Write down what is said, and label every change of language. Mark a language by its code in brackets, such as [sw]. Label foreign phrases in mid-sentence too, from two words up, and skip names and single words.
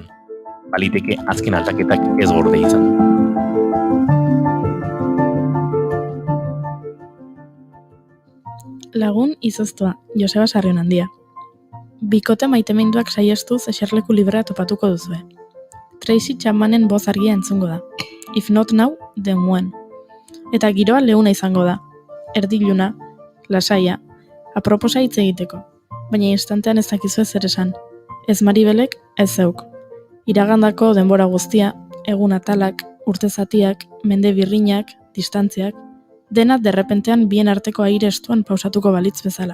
[eu] Baliteke azken aldaketak ez gorde izan. Lagun izoztua, Joseba Sarrionandia. Bikote maiteminduak saiestuz eserleku librea topatuko duzue. Tracy Chapmanen boz argia entzungo da. [en] If not now, then when. [eu] Eta giroa leuna izango da. Erdiluna, lasaia, aproposa hitz egiteko. Baina instantean ez dakizu zer esan. Ez Maribelek, ez zeuk. Iragandako denbora guztia, egun atalak, urte zatiak, mende birrinak, distantziak, dena derrepentean bien arteko aire estuan pausatuko balitz bezala.